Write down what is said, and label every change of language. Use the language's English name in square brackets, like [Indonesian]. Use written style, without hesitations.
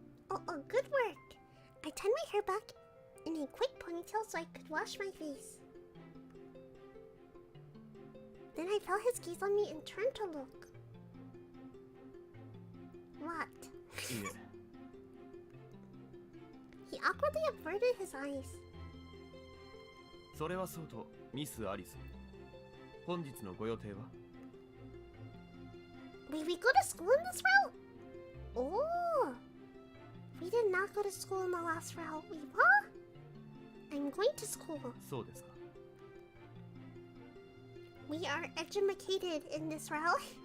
[English] Oh, good work. I tied my hair back in a quick ponytail so I could wash my face. Then I felt his gaze on me and turned to look. What? [Japanese] いえ、 [English] He awkwardly averted his eyes. [Japanese] それはそうと、ミス・アリス。本日のご予定は？ [English] Wait, we go to school in this route? Oh! We did not go to school in the last route. Wait, what? I'm going to school. [Japanese] そうですか。 [English] We are educated in this route.